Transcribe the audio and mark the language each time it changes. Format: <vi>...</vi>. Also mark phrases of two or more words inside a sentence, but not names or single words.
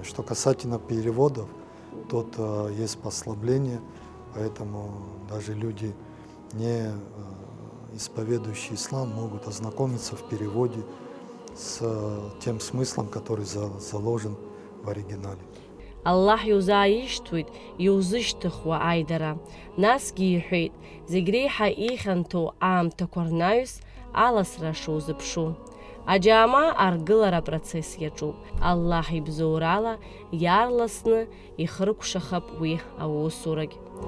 <ru>Что касательно переводов, тут есть послабление, поэтому даже люди, не исповедующие ислам, могут ознакомиться в переводе с тем смыслом, который заложен в оригинале.</ru> <ab>Аллах иузааишьҭуеит иузышьҭыхуа аидара. Насгьы иҳәеит, зегь реиҳа ихьанҭоу аамҭақәа рнаҩс аласра шузыԥшу. Аџьаама аргылара апроцесс иаҿуп. Аллаҳ ибзоурала иаарласны ихрыкәшахап уи аусурагь.</ab>